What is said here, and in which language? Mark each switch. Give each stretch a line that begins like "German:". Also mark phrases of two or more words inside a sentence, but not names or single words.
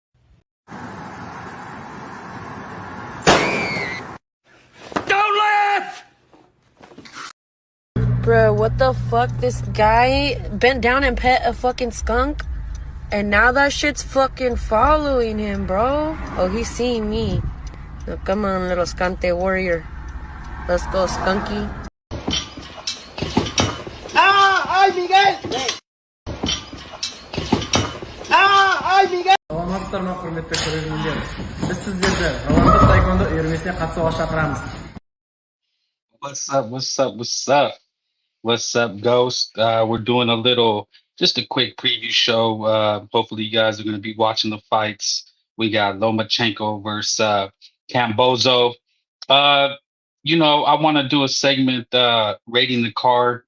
English: Don't laugh! Bruh, what the fuck? This guy bent down and pet a fucking skunk? And now that shit's fucking following him, bro. Oh, he's seeing me. So come on, little skante warrior. Let's go, skunky.
Spanish: ¡Ay, Miguel! ¡Ay, Miguel!
Uzbek: Olamazlar hurmatli ko'ruvchilar. Biz sizlarga Ravanda taekwondo uyushmasiga qatnashishga chaqiramiz.
English: What's up, Ghost? We're doing just a quick preview show. Hopefully, you guys are going to be watching the fights. We got Lomachenko versus Cambozo. I want to do a segment rating the card.